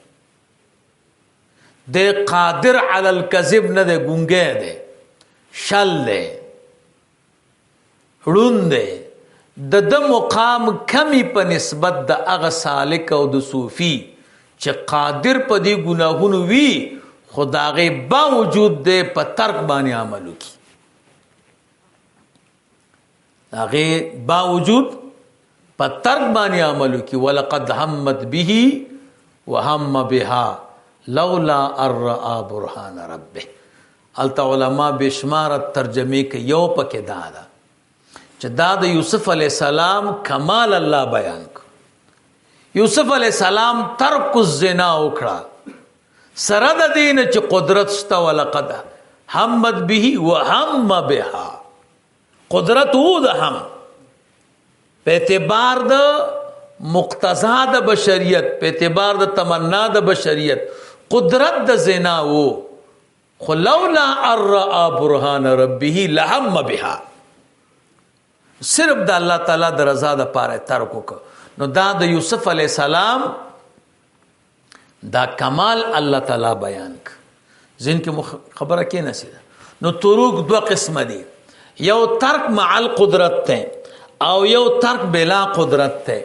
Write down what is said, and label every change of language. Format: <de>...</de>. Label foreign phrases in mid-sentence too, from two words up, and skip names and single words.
<ps>د</ps> <ar>قادر علی الکذب</ar> <ps>نه، د ګونګه ده، شل ده، ړوند ده، د مقام کمی په نسبت د هغه سالک او د صوفی چې قادر په دې ګناهونو وي خو د هغې باوجود دی په ترک باندې عمل وکړي، د هغې باوجود په ترک باندې عمل وکړي.</ps> <ar>ولقد همت به وهم بها لولا ان رأى برهان ربه.</ar> <ps>هلته علما بشماره ترجمې کوي، یو پکې دا ده چې دا د یوسف</ps> <ar>علیه السلام</ar> <ps>کمال الله بیان کړ. یوسف</ps> <ar>علیه السلام ترک الزنا</ar> <ps>وکړه سره د دې نه چې قدرت شته، ولقد</ps> <ar>همت به وهم بها،</ar> <ps>قدرت و د هم په اعتبار د مقتضا د بشریت، په اعتبار د تمنا د بشریت قدرت د زنا و، خو</ps> <ar>لولا ان رأى برهان ربه لهم بها،</ar> <ps>صرف د الله تعالی د رضا د پاره ترک وکړه. نو دا د یوسف</ps> <ar>علیه السلام</ar> <ps>دا کمال الله تعالی بیان ک. ځین کې خبره کې نسیده. نو تروک دو قسم دي، یو ترک مع القدرت ته او یو ترک بلا قدرت ته.</ps>